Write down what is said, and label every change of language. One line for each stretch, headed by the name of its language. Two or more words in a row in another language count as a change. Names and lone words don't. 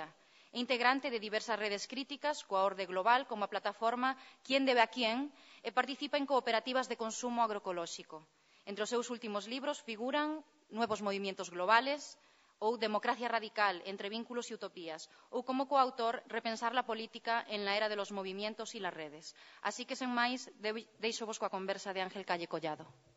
Galician: É integrante de diversas redes críticas coa orde global como a plataforma Quién debe a quién e participa en cooperativas de consumo agroecolóxico. Entre os seus últimos libros figuran Nuevos movimientos globales ou Democracia radical, entre vínculos e utopías, ou como coautor Repensar la política en la era de los movimientos y las redes. Así que, sen máis, deixo vos coa conversa de Ángel Calle Collado.